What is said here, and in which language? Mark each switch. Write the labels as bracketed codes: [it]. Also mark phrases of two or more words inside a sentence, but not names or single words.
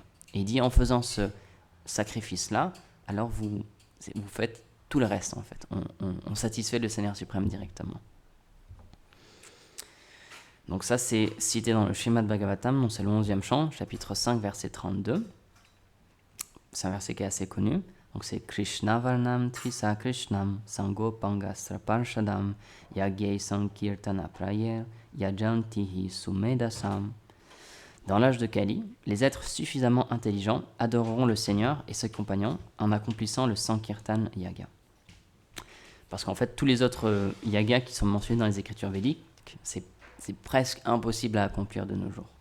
[fr] Et il dit, en faisant ce sacrifice-là, alors vous faites tout le reste, en fait. On satisfait le Seigneur suprême directement. Donc ça, c'est cité dans le Srimad Bhagavatam, donc c'est le 11e chant, chapitre 5, verset 32. C'est un verset qui est assez connu. Donc c'est [sa] कृष्णवर्णं त्विषाकृष्णं साङ्गोपाङ्गास्त्रपार्षदम् यज्ञैः सङ्कीर्तनप्रायैर् यजन्ति हि सुमेधसः. [fr] Dans l'âge de Kali, les êtres suffisamment intelligents adoreront le Seigneur et ses compagnons en accomplissant le Sankirtan Yaga. Parce qu'en fait, tous les autres yagas qui sont mentionnés dans les écritures védiques, c'est presque impossible à accomplir de nos jours.